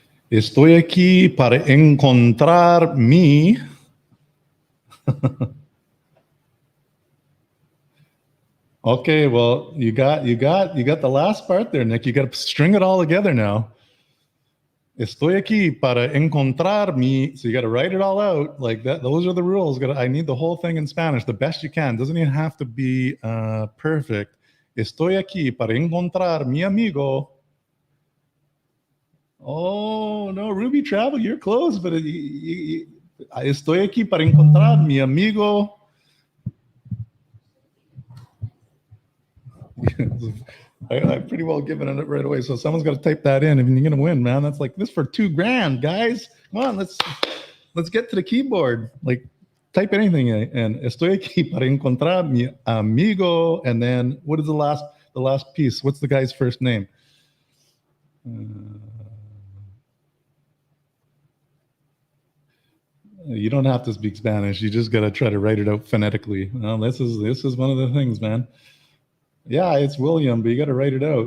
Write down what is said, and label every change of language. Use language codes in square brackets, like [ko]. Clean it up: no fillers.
[es] Estoy aquí para encontrar mi. [en] Okay, well, you got the last part there, Nick. You got to string it all together now. [es] Estoy aquí para encontrar mi. [en] So you got to write it all out like that. Those are the rules. I need the whole thing in Spanish, the best you can. Doesn't even have to be perfect. [es] Estoy aquí para encontrar mi amigo. [en] Oh, no, Ruby Travel, you're close, but [es] estoy aquí para encontrar mi amigo. [en] I'm pretty well giving it right away. So someone's got to type that in, and you're going to win, man. That's like this for $2,000, guys. Come on, let's get to the keyboard. Like, type anything in. And [es] estoy aquí para encontrar mi amigo. [en] And then what is the last piece? What's the guy's first name? You don't have to speak Spanish. You just got to try to write it out phonetically. Well, this is one of the things, man. Yeah, it's William, but you got to write it out.